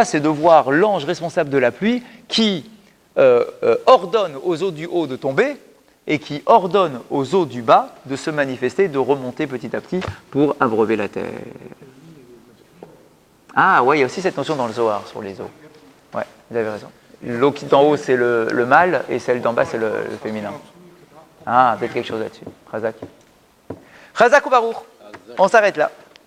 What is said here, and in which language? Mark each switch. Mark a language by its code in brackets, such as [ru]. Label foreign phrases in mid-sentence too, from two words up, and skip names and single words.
[fr] C'est de voir l'ange responsable de la pluie qui ordonne aux eaux du haut de tomber et qui ordonne aux eaux du bas de se manifester, de remonter petit à petit pour abreuver la terre. Ah ouais, il y a aussi cette notion dans le Zohar sur les eaux. Ouais, vous avez raison. L'eau qui est en haut, c'est le mâle, et celle d'en bas, c'est le féminin. Ah, peut-être quelque chose là-dessus. [he] חזק. חזק וברוך. [fr] On s'arrête là.